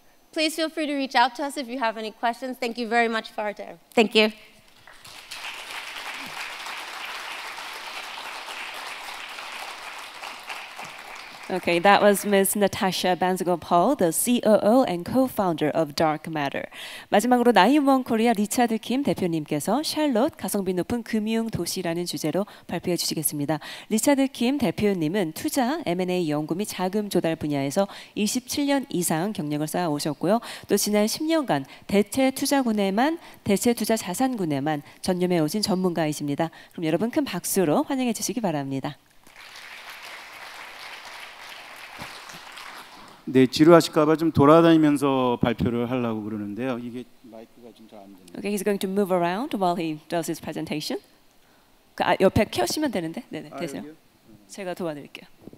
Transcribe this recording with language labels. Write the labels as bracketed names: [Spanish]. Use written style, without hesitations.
[English] Please feel free to reach out to us if you have any questions. Thank you very much for our time. Thank you. Okay, that was Ms. Natasha Banzego-Paul, the COO and co-founder of Dark Matter. [Korean] 마지막으로 나인원 코리아 리차드 킴 대표님께서 샬롯 가성비 높은 금융 도시라는 주제로 발표해 주시겠습니다. 리차드 킴 대표님은 투자, M&A 연구 및 자금 조달 분야에서 27년 이상 경력을 쌓아 오셨고요. 또 지난 10년간 대체 투자군에만, 대체 투자 자산군에만 전념해 오신 전문가이십니다. 그럼 여러분 큰 박수로 환영해 주시기 바랍니다. 네, 지루하실까봐 좀 돌아다니면서 발표를 하려고 그러는데요. 이게 마이크가 좀 잘 안 되네요. [English] Okay, he's going to move around while he does his presentation. [Korean] 옆에 켜시면 되는데, 네네 되세요. 여기요? 제가 도와드릴게요.